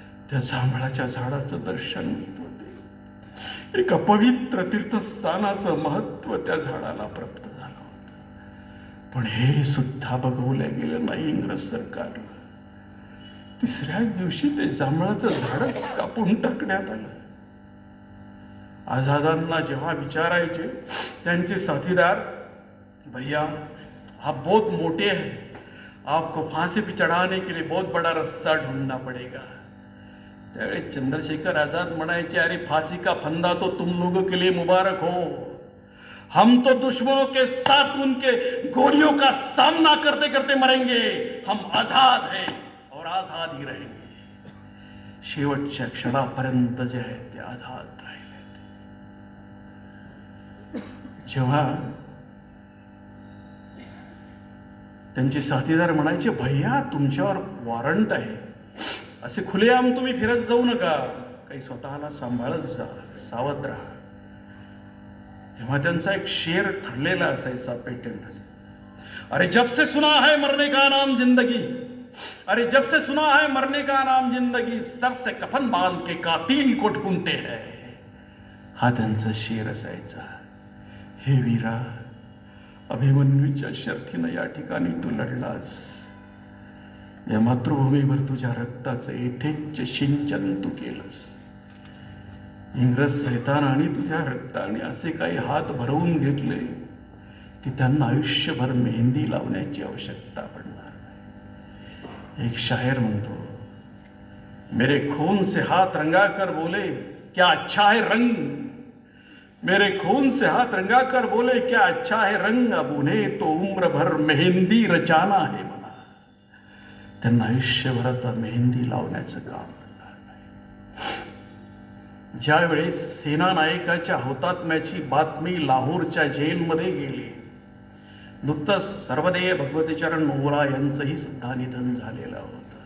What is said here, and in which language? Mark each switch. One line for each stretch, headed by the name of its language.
Marathi: त्या जांभळाच्या झाडाचं दर्शन घेत होते. एका पवित्र तीर्थस्थानाचं महत्व त्या झाडाला प्राप्त झालं होतं. पण हे सुद्धा बघवलं गेलं नाही इंग्रज सरकारला. तिसऱ्याच दिवशी ते जांभळाचं झाडच कापून टाकण्यात आलं. आझादांना जेव्हा विचारायचे त्यांचे साथीदार,
Hindi: भैया आप बहुत मोटे हैं, आपको फांसी पे चढ़ाने के लिए बहुत बड़ा रस्सा ढूंढना पड़ेगा.
Marathi: त्यावेळी चंद्रशेखर आजाद म्हणायचे,
Hindi: अरे फांसी का फंदा तो तुम लोगों के लिए मुबारक हो, हम तो दुश्मनों के साथ उनके गोलियों का सामना करते करते मरेंगे. हम आजाद हैं और आजाद ही रहेंगे.
Marathi: शेवटच्या क्षणापर्यंत जे आहे ते आझाद राहिले. जेव्हा त्यांचे साथीदार म्हणायचे, भैया तुमच्यावर वॉरंट आहे, असे खुलेआम तुम्ही फिरत जाऊ नका, काही स्वतःला सांभाळत जा, सावध राहा. तेव्हा त्यांचा एक शेर ठरलेला असायचा, पेटंट असे,
Hindi: अरे जब से सुना है मरने का नाम जिंदगी, अरे जब से सुना है मरने का नाम जिंदगी, सर से कफन बांध के कातिल को ढूंढते हैं.
Marathi: हा त्यांचा शेर असायचा. हे वीरा, अभिमन्यूच्या शर्थीनं या ठिकाणी तू लढलास. या मातृभूमीवर तुझ्या रक्ताचं यथेच्छ सिंचन तू केलंस. इंग्रज सैतानाने तुझ्या रक्ताने असे काही हात भरवून घेतले की त्यांना आयुष्यभर मेहंदी लावण्याची आवश्यकता पडणार नाही. एक शायर म्हणतो,
Hindi: मेरे खून से हात रंगा कर बोले क्या अच्छा है रंग, मेरे खून से हाथ रंगा कर बोले क्या अच्छा है रंग, अब उन्हें तो उम्र भर मेहंदी रचाना है मला.
Marathi: त्यांना आयुष्यभर आता मेहंदी लावण्याचं काम करणार नाही. ज्यावेळेस सेना नायकाच्या हुतात्म्याची बातमी लाहोरच्या जेलमध्ये गेली, नुकतंच सर्वदेय भगवतीचरण मोगरा यांचंही सुद्धा निधन झालेलं होतं.